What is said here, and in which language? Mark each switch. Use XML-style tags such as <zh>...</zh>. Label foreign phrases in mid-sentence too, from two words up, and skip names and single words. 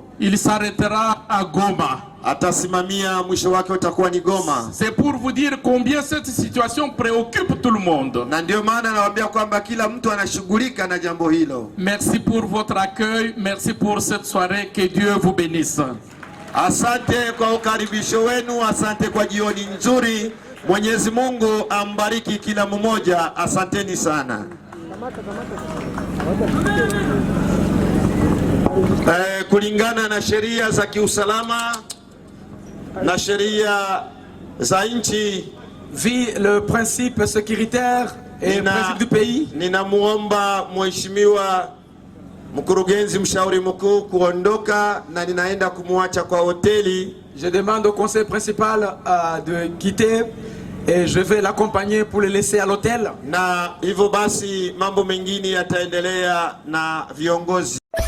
<fr>Il s'arrêtera à Goma.</fr> <sw>Atasimamia mwisho wake utakuwa ni Goma.</sw> <fr>C'est pour vous dire combien cette situation préoccupe tout le monde.</fr> <sw>Na ndio maana nawaambia kwamba kila mtu anashughulika na jambo hilo.</sw> <fr>Merci pour votre accueil, merci pour cette soirée, que Dieu vous bénisse.</fr> <sw>Asante kwa ukaribisho wenu, asante kwa jioni nzuri. Mwenyezi Mungu ambariki kila mmoja. Asanteni sana. Kulingana na sheria za kiusalama na sheria za nchi,</sw> <fr>le principe sécuritaire et le principe du pays,</fr> <sw>ninamuomba mheshimiwa mkurugenzi mshauri mkuu kuondoka na ninaenda kumwacha kwa hoteli.</sw> <fr>Je demande au conseil principal de quitter et je vais l'accompagner pour le laisser à l'hôtel.</fr> <sw>Na hivyo basi mambo mengine yataendelea na viongozi.</sw>